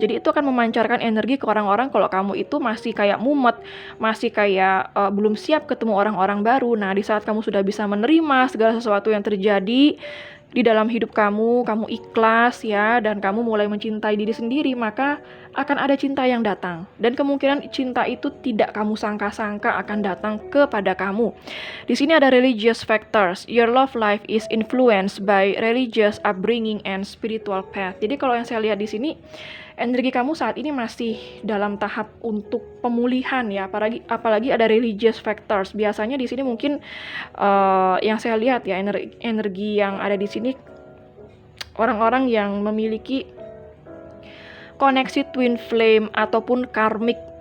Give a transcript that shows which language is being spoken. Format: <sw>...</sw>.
<id>Jadi itu akan memancarkan energi ke orang-orang kalau kamu itu masih kayak mumet, masih kayak belum siap ketemu orang-orang baru. Nah di saat kamu sudah bisa menerima segala sesuatu yang terjadi di dalam hidup kamu, kamu ikhlas ya, dan kamu mulai mencintai diri sendiri, maka akan ada cinta yang datang. Dan kemungkinan cinta itu tidak kamu sangka-sangka akan datang kepada kamu. Di sini ada</id> <en>religious factors. Your love life is influenced by religious upbringing and spiritual path.</en> <id>Jadi kalau yang saya lihat di sini, energi kamu saat ini masih dalam tahap untuk pemulihan ya, apalagi ada religious factors. Biasanya di sini mungkin yang saya lihat ya, energi yang ada di sini orang-orang yang memiliki koneksi twin flame ataupun karmic</id>